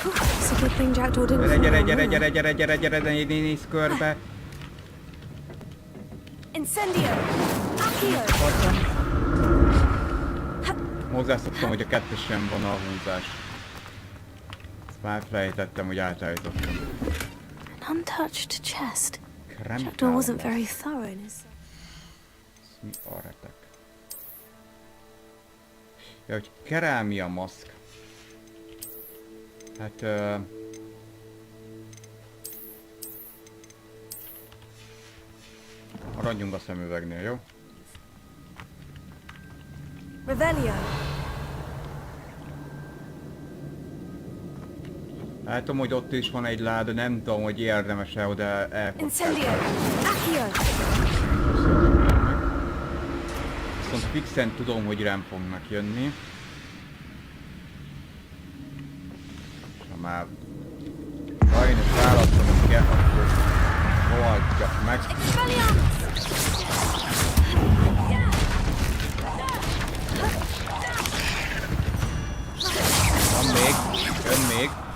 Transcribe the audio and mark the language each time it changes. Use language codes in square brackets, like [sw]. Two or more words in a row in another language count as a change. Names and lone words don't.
[hu] Gyere, nézz körbe. Hozzászoktam, hogy a kettesen van a húzás. Ezt már felejtettem, hogy átállítottam. [en] An untouched chest. Jackdaw wasn't very thorough in his... [hu] Mi a retek? Ja, hogy kerámia maszk. Hát... maradjunk a szemüvegnél, jó? Revelio. Látom, hogy ott is van egy láda, nem tudom, hogy érdemes-e oda elkapcsolni. Incendio. Accio. Viszont fixen tudom, hogy rám fognak jönni. És ha már sajnos választanom kell, akkor rohadjak meg. Van még, jön még.